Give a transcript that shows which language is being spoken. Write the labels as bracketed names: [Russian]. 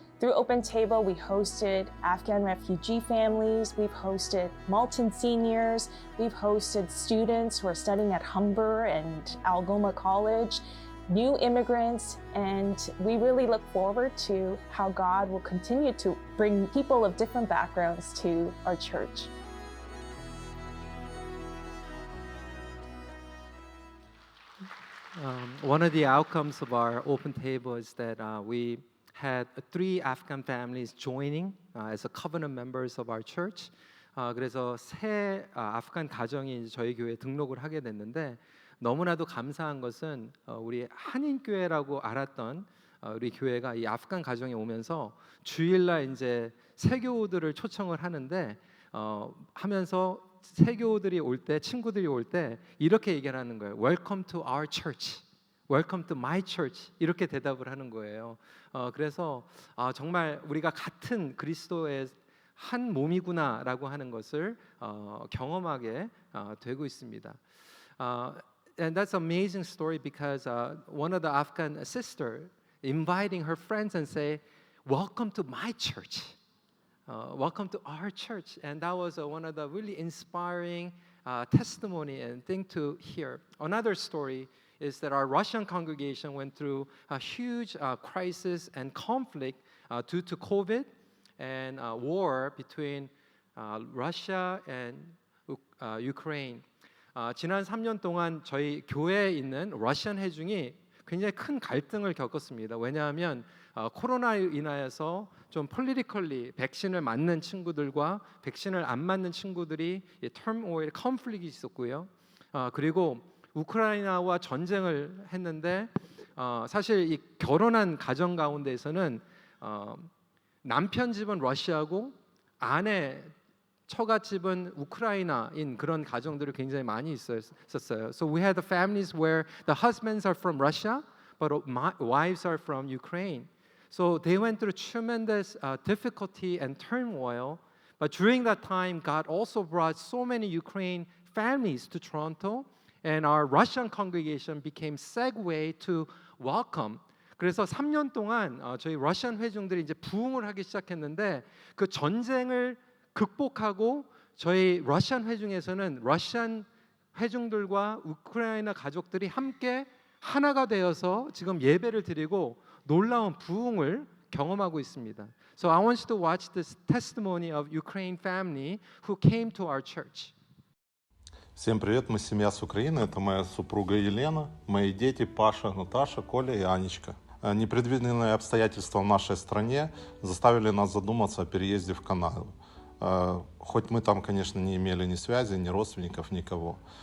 [English] Through Open Table, we hosted Afghan refugee families, we've hosted Malton seniors, we've hosted students who are studying at Humber and Algoma College, new immigrants, and we really look forward to how God will continue to bring people of different backgrounds to our church. One of the outcomes of our open table is that we had 3 Afghan families joining as a covenant members of our church. [Korean] 그래서 새 아프간 가정이 이제 저희 교회에 등록을 하게 됐는데 너무나도 감사한 것은 우리 한인교회라고 알았던 우리 교회가 이 아프간 가정에 오면서 주일날 이제 세교우들을 초청을 하는데 하면서 세교우들이 올 때 친구들이 올 때 이렇게 얘기를 하는 거예요. [English] Welcome to our church. Welcome to my church. [Korean] 이렇게 대답을 하는 거예요. 그래서 정말 우리가 같은 그리스도의 한 몸이구나라고 하는 것을 경험하게 되고 있습니다. [English] And that's an amazing story because one of the Afghan sister inviting her friends and say, "Welcome to my church." Welcome to our church, and that was one of the really inspiring testimony and thing to hear. Another story is that our Russian congregation went through a huge crisis and conflict due to COVID and war between Russia and Ukraine. [Korean] 지난 3년 동안 저희 교회에 있는 러시안 회중이 굉장히 큰 갈등을 겪었습니다. 왜냐하면 코로나로 인하여서 좀 politically 백신을 맞는 친구들과 백신을 안 맞는 친구들이 [English] turmoil, conflict [Korean] 이 있었고요. 그리고 우크라이나와 전쟁을 했는데 사실 이 결혼한 가정 가운데에서는 남편 집은 러시아고 아내 처갓집은 우크라이나인 그런 가정들이 굉장히 많이 있었어요. [English] So we had the families where the husbands are from Russia, but wives are from Ukraine. So they went through tremendous difficulty and turmoil. But during that time, God also brought so many Ukraine families to Toronto, and our Russian congregation became segue to welcome. [Korean] 그래서 3년 동안 저희 러시안 회중들이 이제 부흥을 하기 시작했는데 그 전쟁을 극복하고 저희 러시안 회중에서는 러시안 회중들과 우크라이나 가족들이 함께 하나가 되어서 지금 예배를 드리고 놀라운 부흥을 경험하고 있습니다. [English] So I want you to watch this testimony of Ukraine family who came to our church. [Russian] Всем привет, мы семья с Украины, это моя супруга Елена, мои дети Паша, Наташа, Коля и Анечка. Непредвиденные обстоятельства в нашей стране заставили нас задуматься о переезде в Канаду. Хоть мы там, конечно, не имели ни связи, ни родственников, никого.